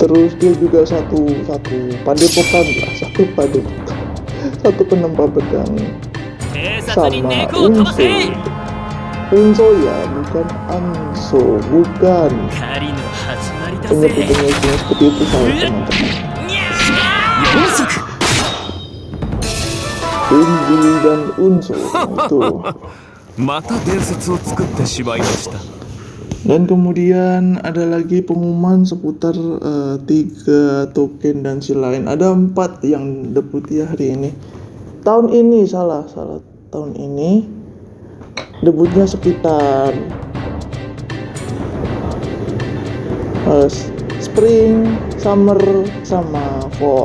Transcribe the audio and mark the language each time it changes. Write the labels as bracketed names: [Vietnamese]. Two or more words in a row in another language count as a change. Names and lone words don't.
[Indonesian] Terus dia juga satu padepokan lah, satu padepokan, satu penempa pedang sama Unso ya, bukan Anso, bukan. Penyebutannya seperti itu saya teman-teman. Unji dan Unso itu. [Japanese] また伝説を作ってしまいました。 [Indonesian] Dan kemudian ada lagi pengumuman seputar 3 token dan si lain. Ada 4 yang debut ya hari ini. Tahun ini salah tahun ini debutnya sekitar [English] spring, summer, [Indonesian] sama fall.